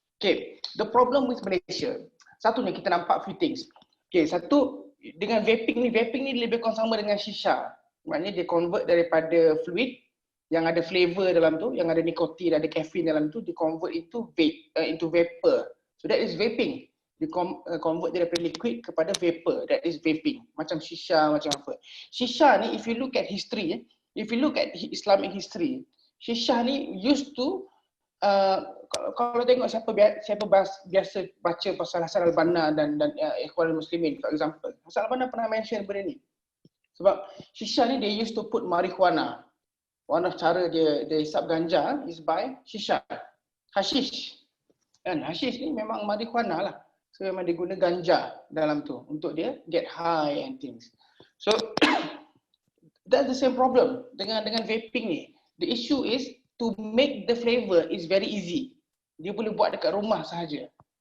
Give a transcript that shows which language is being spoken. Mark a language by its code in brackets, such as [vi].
[en] Okay, the problem with Malaysia, [ms] satunya kita nampak [en] few things. [ms] Okay, satu, dengan vaping ni lebih kurang sama dengan shisha. Maknanya dia convert daripada fluid yang ada flavor dalam tu, yang ada nikotin, ada caffeine dalam tu, dia convert into vapor. [en] So that is vaping. [ms] Dia convert dia daripada liquid kepada vapor. That is vaping. Macam shisha, macam apa. Shisha ni, [en] if you look at history, if you look at Islamic history, [ms] shisha ni used to kalau tengok siapa biasa baca pasal Hasan al-Banna dan Ikhwan Muslimin, for example, Hasan al-Banna pernah mention benda ni. Sebab shisha ni [en] they used to put marijuana. One of [ms] cara dia hisap ganja [en] is by shisha. [ms] Hashish. Kan hashish ni memang marijuana lah. So memang dia guna ganja dalam tu untuk dia [en] get high and things. So that's the same problem [ms] dengan vaping ni. [en] The issue is to make the flavor is very easy. [ms] Dia boleh buat dekat rumah sahaja.